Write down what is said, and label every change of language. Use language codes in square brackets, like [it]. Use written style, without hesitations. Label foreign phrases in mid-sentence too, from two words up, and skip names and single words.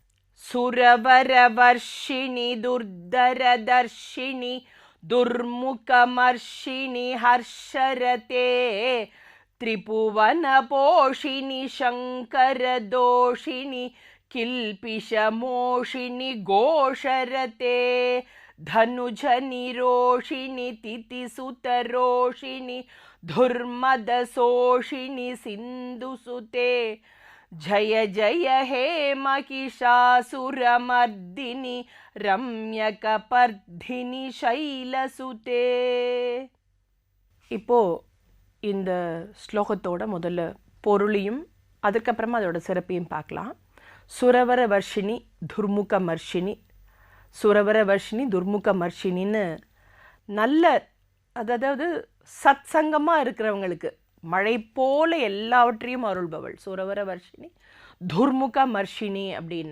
[sa] सुरवरवर्षिणि दुर्धरधर्षिणि दुर्मुखमर्षिणि हर्षरते त्रिभुवन पोषिणि शङ्करतोषिणि किल्बिषमोषिणि घोषरते धनुजनिरोषिणि तिथिसुतरोषिणि धुर्मदसोषिणि सिन्धुसुते जय जय हे महिषासुरमर्दिनि रम्यकपर्धिनि शैलसुते. [ta] இப்போ இந்த ஸ்லோகத்தோட முதல்ல பொருளையும் அதுக்கப்புறமா அதோட சிறப்பையும் பார்க்கலாம். [sa] सुरवर वर्षिणि दुर्मुख मर्षिणि, [ta] சுரவர வர்ஷினி துர்முக மர்ஷினின்னு நல்ல அதாவது சத் சங்கமாக இருக்கிறவங்களுக்கு மழை போல எல்லாவற்றையும் அருள்பவள் [sa] सुरवर वर्षिणि दुर्मुख मर्षिणि [ta] அப்படின்னு.